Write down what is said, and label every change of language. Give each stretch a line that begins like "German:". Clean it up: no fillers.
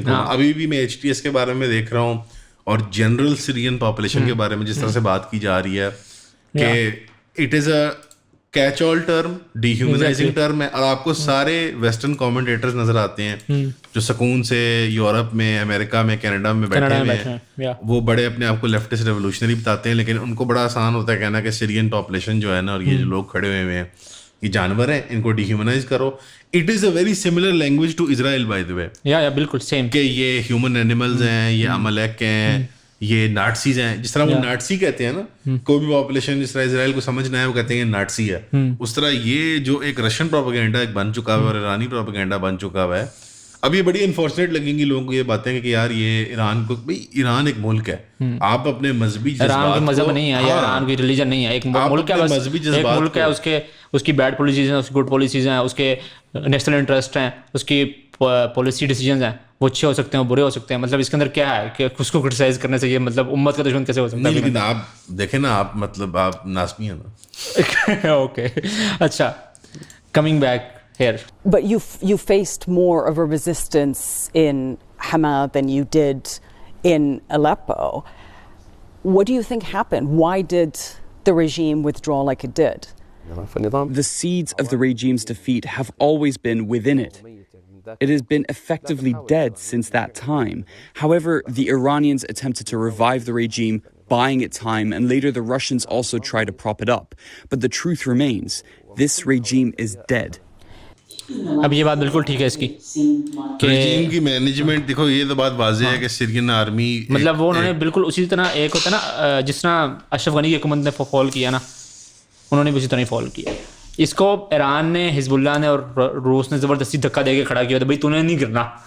Urdu: ابھی بھی میں HTS کے بارے میں دیکھ رہا ہوں اور جنرل سیرین پاپولیشن کے بارے میں جس طرح سے بات کی جا رہی ہے کہ it is a catch all term, D dehumanising term ہے. اور آپ کو سارے ویسٹرن کامنٹیٹرز نظر آتے ہیں جو سکون سے یورپ میں, امریکہ میں, کینیڈا میں بیٹھے ہوئے ہیں, وہ بڑے اپنے آپ کو لیفٹسٹ ریولوشنری بتاتے ہیں, لیکن ان کو بڑا آسان ہوتا ہے کہنا کہ سیرین پاپولیشن جو ہے نا, اور یہ جو لوگ کھڑے ہوئے ہیں یہ جانور ہیں, ان کو ڈی ہیومنائز کرو.
English: It is a very similar language to Israel by the way.
Urdu: بالکل سیم, کہ یہ ہیومن اینیملز ہیں, یہ عملیک ہیں, یہ ناٹسیز ہیں. جس طرح وہ ناٹسی کہتے ہیں نا, کوئی بھی پاپولیشن جس طرح اسرائیل کو سمجھنا ہے وہ کہتے ہیں کہ ناٹسی ہے, اس طرح یہ جو ایک رشین پروپیگنڈا ایک بن چکا ہوا ہے اور ایرانی پروپیگنڈا بن چکا ہوا ہے. اب یہ بڑی انفارچونیٹ لگیں گی لوگوں کو یہ باتیں کہ یار یہ ایران کو, بھائی ایران ایک ملک ہے, آپ اپنے مذہبی جذبات, مذہب نہیں ہے, ایران کی ریلیجن نہیں ہے, ایک ملک ہے, مذہبی جذبات ملک ہے, اس کی بیڈ پالیسیز ہیں, اس کی گڈ پالیسیز ہیں, اس کے نیشنل انٹرسٹ ہیں, اس کی پالیسی ڈیسیجنز ہیں, وہ اچھے ہو سکتے ہیں, برے ہو سکتے ہیں. مطلب اس کے اندر کیا ہے کہ اس کو کرٹیسائز کرنے سے یہ مطلب امت کا دشمن کیسے ہو سکتا ہے؟ لیکن آپ دیکھیں نا, آپ مطلب آپ ناسمی ہیں نا.
English: Okay, اچھا, coming back here. But you faced more of a resistance in Hama than you did in Aleppo. What do you think happened? Why did the regime withdraw like it did? The seeds of the regime's defeat have always been within it. It has been effectively dead since that time. However, the Iranians attempted to revive the regime, buying it time, and later the Russians also tried to prop it up. But the truth remains, this regime is dead.
Urdu: اب یہ بات بالکل ٹھیک ہے اس کی کہ رجیم کی management دیکھو, یہ تو بات واضح ہے کہ سیرین آرمی مطلب وہ انہوں نے بالکل اسی طرح ایک ہوتا ہے نا جس طرح اشرف غنی کی حکومت نے فال کیا نا, انہوں نے بھی اسی طرح فال کیا. اس کو ایران نے, حزب اللہ نے اور روس نے زبردستی دھکا دے کے کھڑا کیا تھا, بھائی تو نے نہیں گرنا.